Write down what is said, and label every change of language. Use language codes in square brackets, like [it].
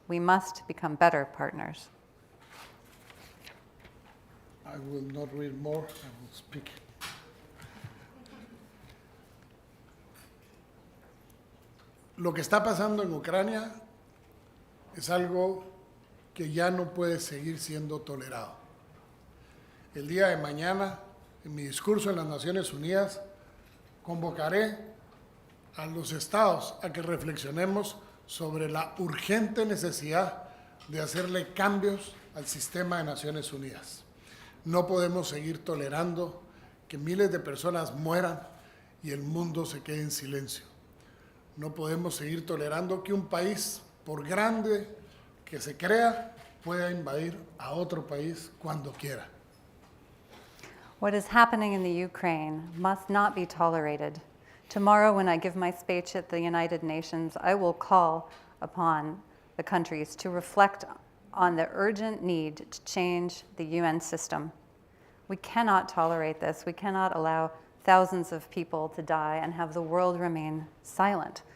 [en] We must become better partners. I will not read more, I will speak. [es] Lo que está pasando en Ucrania es algo que ya no puede seguir siendo tolerado. El día de mañana, en mi discurso en las Naciones Unidas, convocaré a los estados a que reflexionemos sobre la urgente necesidad de hacerle cambios al sistema de Naciones Unidas. No podemos seguir tolerando que miles de personas mueran y el mundo se quede en silencio. No podemos seguir tolerando que un país, por grande que se crea, pueda invadir a otro país cuando quiera. [en] What is happening in the Ukraine must not be tolerated. Tomorrow, when I give my speech at the United Nations, I will call upon the countries to reflect on the urgent need to change the UN system. We cannot tolerate this. We cannot allow thousands of people to die and have the world remain silent.